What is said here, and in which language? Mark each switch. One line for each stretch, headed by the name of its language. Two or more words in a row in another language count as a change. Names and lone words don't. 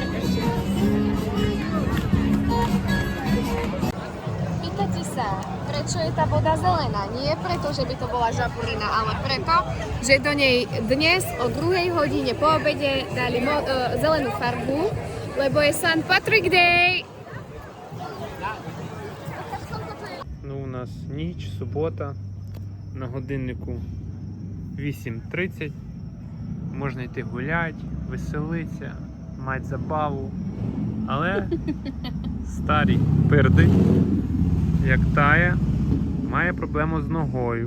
Slovak: Pýtate sa, prečo je tá voda zelená? Nie preto, že by to bola žabulina, ale preto, že do nej dnes o 2 hodine po obede dali zelenú farbu, lebo je St. Patrick Day.
Ukrainian: Ну, у нас ніч, субота, на годиннику 8:30. Можна йти гуляти, веселитися, мати забаву. Але старий пердить, як тає, має проблему з ногою.